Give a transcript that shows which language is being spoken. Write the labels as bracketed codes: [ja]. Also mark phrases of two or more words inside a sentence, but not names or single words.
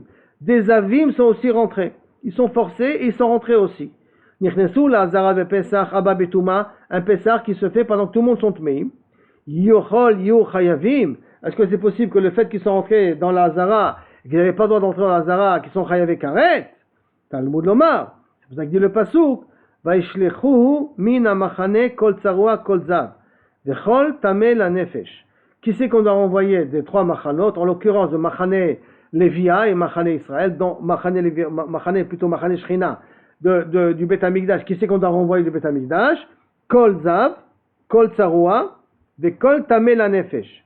[fr] Des avim sont aussi rentrés. Ils sont forcés et ils sont rentrés aussi. [he] נכנסו לעזרה ופסח הבא בטומאה, [fr] un Pesach qui se fait pendant que tout le monde sont tmeim. [he] יכול יהו חייבים. [fr] Est-ce que c'est possible que le fait qu'ils sont rentrés dans la Hazara, qu'ils n'avaient pas le droit d'entrer dans la Hazara, qu'ils sont chayav karet? [he] תלמוד לומר. [fr] C'est pour ça que dit le pasuk. [he] וישלחו מן המחנה כל צרוע כל זב. וכל טמא לנפש. [fr] Qui c'est qu'on doit renvoyer des trois machanot, en l'occurrence de Machane Lévia et Machane Israël, dont Machane plutôt Machane Shrina du Beth Amikdash. Qui c'est qu'on doit renvoyer du Beth Amikdash? [he] כל זב כל צרוע וכל טמא לנפש.